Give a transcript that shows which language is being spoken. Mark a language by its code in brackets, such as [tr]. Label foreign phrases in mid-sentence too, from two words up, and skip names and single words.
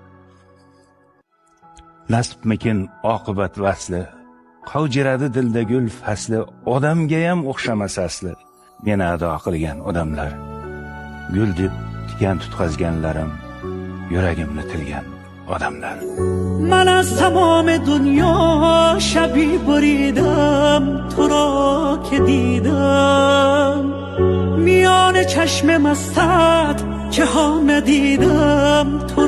[uz] Nasibmikin oqibat vasli, qavjiradi dilda gul fasli, odamgayam o'xshamas asli, meni ado qilgan odamlar. Gul deb tikan tutqazganlarim, yuragimni tilgan odamlar. [fa] من از تمام دنیا شبی بریدم، تو را که دیدم میان چشم مستت که ها ندیدم، تو